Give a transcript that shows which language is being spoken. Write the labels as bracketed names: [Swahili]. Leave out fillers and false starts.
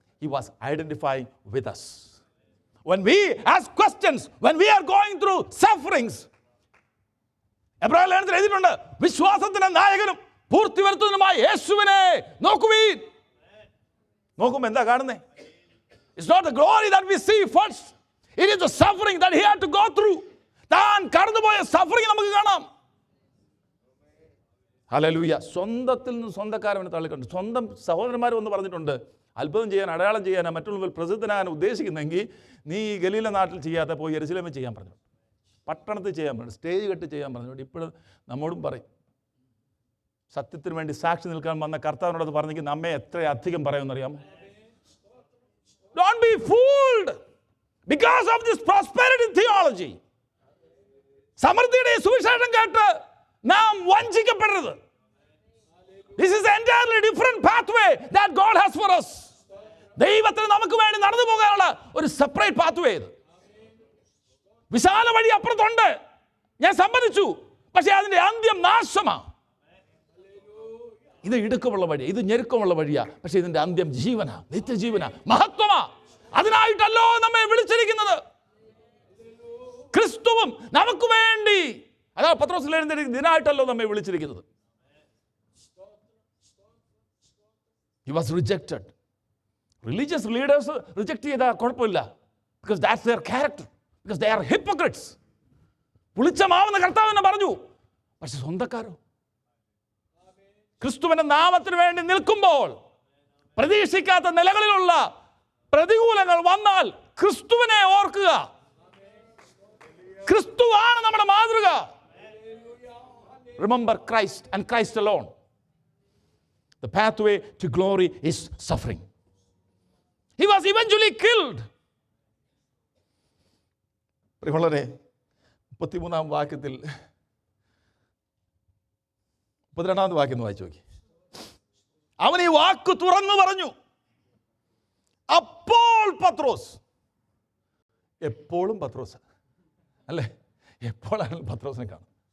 [English] He was identifying with us. When we ask questions, when we are going through sufferings, [Malayalam] എബ്രായ ലേഖനത്തിൽ എഴുതിയിട്ടുണ്ട്, വിശ്വാസത്തിന്റെ നായകനും പൂർത്തി വരുത്തുന്നതിനുമായ യേശുവിനെ നോക്കുവീൻ. നോക്കുമ്പോൾ എന്താ കാണുന്നേ? [English] It's not the glory that we see first. It is the suffering that he had to go through. [Malayalam] താൻ കടന്നുപോയ സഫറിങ് നമുക്ക് കാണാം. ഹല്ലേലൂയ. സ്വന്തത്തിൽ നിന്ന് സ്വന്തക്കാരവനെ തള്ളിക്കൊണ്ട് സ്വന്തം സഹോദരന്മാർ വന്ന് പറഞ്ഞിട്ടുണ്ട്, അത്ഭുതം ചെയ്യാൻ, അടയാളം ചെയ്യാൻ, മറ്റുള്ളവർ പ്രസിദ്ധനാകാൻ ഉദ്ദേശിക്കുന്നെങ്കിൽ നീ ഗലീല നാട്ടിൽ ചെയ്യാതെ പോയി യെരുശലേമിൽ ചെയ്യാൻ പറഞ്ഞു. പട്ടണത്തിൽ ചെയ്യാൻ പറഞ്ഞു, സ്റ്റേജ് കെട്ടി ചെയ്യാൻ പറഞ്ഞു. ഇപ്പോഴും നമ്മോടും പറയും, സത്യത്തിന് വേണ്ടി സാക്ഷി നിൽക്കാൻ വന്ന കർത്താവിനോട് പറഞ്ഞെങ്കിൽ നമ്മെ എത്ര അധികം പറയുമെന്നറിയാമോ? [English] Don't be fooled because of this prosperity theology. [Malayalam] സമൃദ്ധിയുടെ സുവിശേഷം കേട്ട് നാം വഞ്ചിക്കപ്പെടരുത്. [English] This is an entirely different pathway that God has for us. [Malayalam] ദൈവത്തിന് നമുക്ക് വേണ്ടി നടന്നു പോകാനുള്ള ഒരു സെപ്പറേറ്റ് പാത്വേ ഇത്. വിശാല വഴി അപ്പുറത്തുണ്ട്, ഞാൻ സമ്മതിച്ചു. പക്ഷേ അതിൻ്റെ അന്ത്യം നാശമാണ്. ഇത് ഇടുക്കമുള്ള വഴിയാണ്, ഇത് ഞെരുക്കമുള്ള വഴിയാണ്. പക്ഷേ ഇതിൻ്റെ അന്ത്യം ജീവനാ, നിത്യജീവനാ, മഹത്വമാ. അതിനായിട്ടല്ലോ നമ്മെ വിളിച്ചിരിക്കുന്നത്. ക്രിസ്തുവും നമുക്ക് വേണ്ടി, അതാ പത്രോസിൽ എഴുതിയിരിക്കുന്നത്, ഇതിനായിട്ടല്ലോ നമ്മെ വിളിച്ചിരിക്കുന്നത്. [English] He was rejected. Religious leaders [Malayalam] reject ചെയ്താൽ കുഴപ്പമില്ല, [English] because that's their character, because they are hypocrites. [Malayalam] പുളിച്ചമാവുന്ന കർത്താവിനെ പറഞ്ഞു. പക്ഷെ സ്വന്തക്കാരോ ക്രിസ്തുവിന്റെ നാമത്തിന് വേണ്ടി നിൽക്കുമ്പോൾ പ്രതീക്ഷിക്കാത്ത നിലകളിലുള്ള പ്രതികൂലങ്ങൾ വന്നാൽ ക്രിസ്തുവിനെ ഓർക്കുക. ക്രിസ്തുവാണ് നമ്മുടെ മാതൃക. [English] Remember Christ and Christ alone. The pathway to glory is suffering. He was eventually killed. [Malayalam] പ്രിയമുള്ളവരെ, 33-ാം വാക്യത്തിൽ 32-ാമത്തെ വാക്യം വായിച്ചു നോക്കി. അവൻ ഈ വാക്ക് തുറന്നു പറഞ്ഞു. അപ്പോൾ പത്രോസ്, എപ്പോഴും പത്രോസ് അല്ലേ, എപ്പോഴാണെങ്കിലും പത്രോസിനെ കാണും.